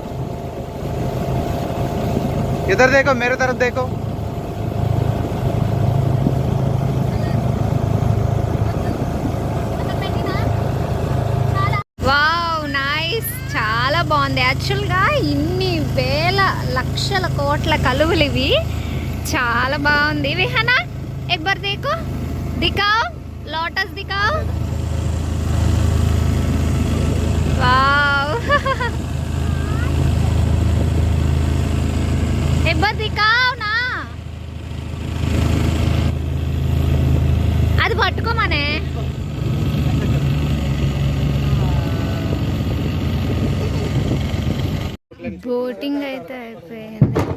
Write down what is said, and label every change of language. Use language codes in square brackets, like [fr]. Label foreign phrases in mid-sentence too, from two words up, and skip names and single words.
[hi] इधर देखो, मेरे तरफ देखो. [te] వావ్ నైస్, చాలా బాగుంది. యాక్చువల్గా ఇన్ని వేల లక్షల కోట్ల కలువలు ఇవి. చాలా బాగుంది. [hi] విహానా एक बार देखो, दिखाओ लोटस दिखाओ. वाव एक बार दिखाओ ना. [te] అది పట్టుకోమనే. బోటింగ్ అయితే అయిపోయింది.